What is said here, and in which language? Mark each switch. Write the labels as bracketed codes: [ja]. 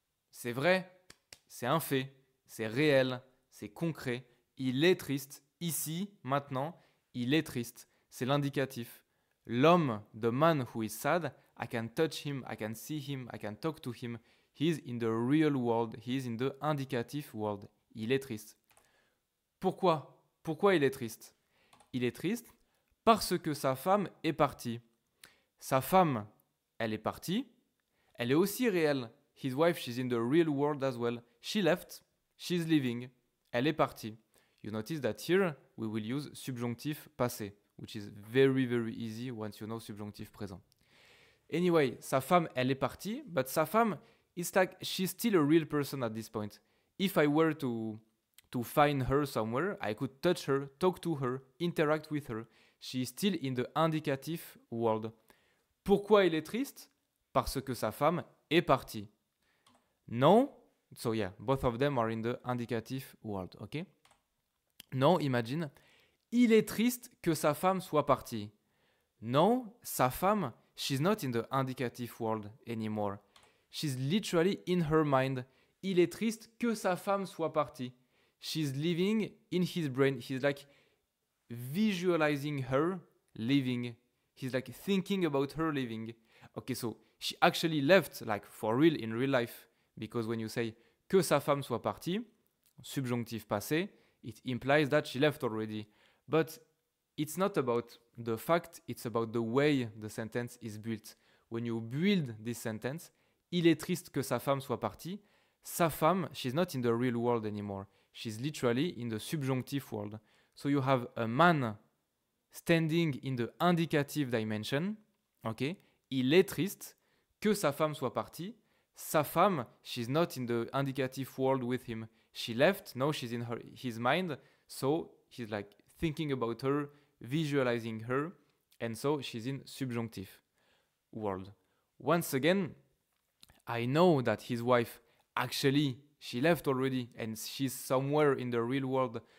[fr] C'est vrai, c'est un fait, c'est réel, c'est concret. Il est triste, ici, maintenant, il est triste. C'est l'indicatif. [en] L'homme, the man who is sad, I can touch him, I can see him, I can talk to him. He is in the real world, he is in the indicative world. [fr] Il est triste. Pourquoi? Pourquoi il est triste? Il est triste parce que sa femme est partie. Sa femme, elle est partie. Elle est aussi réelle. [en] His wife, she's in the real world as well. She left, she's leaving. [fr] Elle est partie. [en] You notice that here we will use subjonctif passé, which is very, very easy once you know subjonctif présent. Anyway, [fr] sa femme, elle est partie, [en] but sa femme, it's like she's still a real person at this point. If I were to find her somewhere, I could touch her, talk to her, interact with her. She is still in the indicative world. [fr] Pourquoi il est triste? Parce que sa femme est partie. [en] No, so yeah, both of them are in the indicative world, okay? No, imagine, [fr] il est triste que sa femme soit partie. [en] No, sa femme, she's not in the indicative world anymore. She's literally in her mind. [fr] Il est triste que sa femme soit partie. [en] She's living in his brain. He's like visualizing her living. He's like thinking about her living. Okay, so she actually left, like for real in real life. Because when you say [fr] que sa femme soit partie, [en] subjonctif passé, it implies that she left already. But it's not about the fact, it's about the way the sentence is built. When you build this sentence, [fr] il est triste que sa femme soit partie. [en] Sa femme, she's not in the real world anymore. She's literally in the subjunctive world. So you have a man standing in the indicative dimension. Okay? [fr] Il est triste que sa femme soit partie. [en] Sa femme, she's not in the indicative world with him. She left, now she's in his mind. So he's like thinking about her, visualizing her. And so she's in subjunctive world. Once again, I know that his wife, actually, she left already and she's somewhere in the real world.